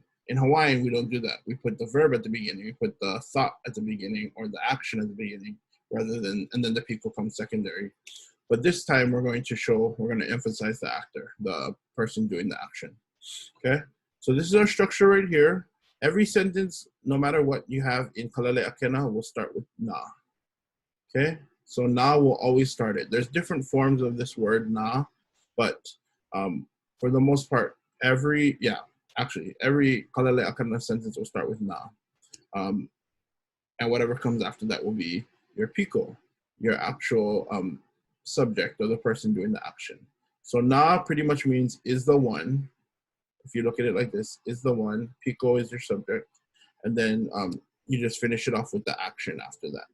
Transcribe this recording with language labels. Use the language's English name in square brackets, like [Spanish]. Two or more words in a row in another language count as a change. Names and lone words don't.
[English] In Hawaiian, we don't do that. We put the verb at the beginning. We put the thought at the beginning, or the action at the beginning, rather than, and then the pico comes secondary. But this time we're going to emphasize the actor, the person doing the action. Okay? So this is our structure right here. Every sentence, no matter what you have in [Hawaiian] Kālele ʻākena, [English] will start with na. Okay? So na will always start it. There's different forms of this word na, but for the most part, every [Hawaiian] Kālele ʻākena [English] sentence will start with na. And whatever comes after that will be your pico, your actual subject, or the person doing the action. So na pretty much means is the one. If you look at it like this, is the one, pico is your subject, and then you just finish it off with the action after that.